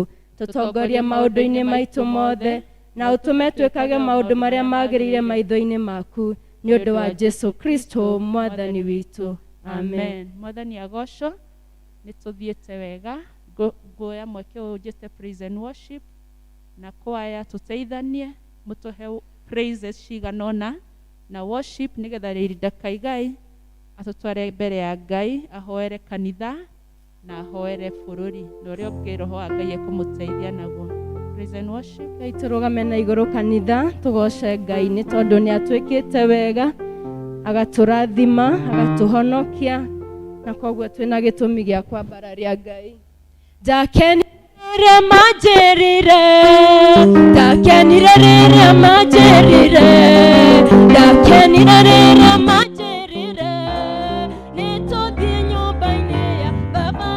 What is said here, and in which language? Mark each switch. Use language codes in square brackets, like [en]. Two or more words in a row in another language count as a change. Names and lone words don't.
[ki] Tũtongorie maũndũ-inĩ maitũ mothe, na ũtũme twĩkage maũndũ marĩa magĩrĩire maitho-inĩ maku, nĩ ũndũ wa Jesu Kristo Mwathani witũ. Amen. Mwathani agocwo. Nĩ tũthiĩte wega. Nguoya mweke ũyũ njĩte [en] praise and worship [ki] na kwaya tũteithanie mũtũhe praises cigana ũna na worship, nĩgetha rĩrĩ Ngai atũtware mbere ya Ngai, ahoere kanitha na ahoere bũrũri na ũrĩa ũngĩ Roho wa Ngai ekũmũteithia naguo. [en] Praise and worship. [ki] Ngai tũrũgame na igũrũ kanitha tũgoce Ngai nĩ tondũ nĩ atwĩkĩte wega, agatũrathima, agatũhonokia, na koguo twĩna gĩtũmi gĩa kwambararia Ngai. Ndakenire manjĩrire, ndakenire rĩrĩa manjĩrire, ndakenire rĩrĩa manjĩrire, nĩ tũthiĩ nyũmba-inĩ ya Baba.